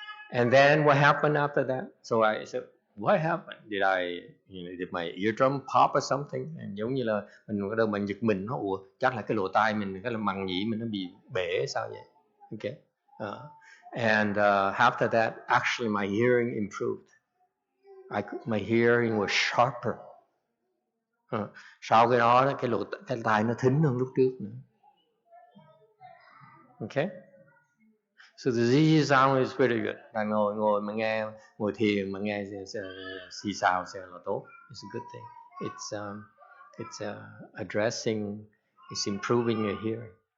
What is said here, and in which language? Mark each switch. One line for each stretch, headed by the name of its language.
English: And then what happened after that? So I said, what happened? Did my eardrum pop or something?
Vietnamese: And giống như là mình giật mình, chắc là cái lỗ tai mình, cái màng nhĩ mình nó bị bể sao vậy?
English: Okay. And after that, actually my hearing improved. My hearing was sharper.
Vietnamese: Sau cái đó, cái tai nó thính hơn lúc trước nữa.
English: Okay. So the ZZ sound is pretty good.
Vietnamese: Là ngồi mà nghe, ngồi thiền mà nghe xì xào sẽ là tốt.
English: It's a good thing. It's addressing, it's improving your hearing.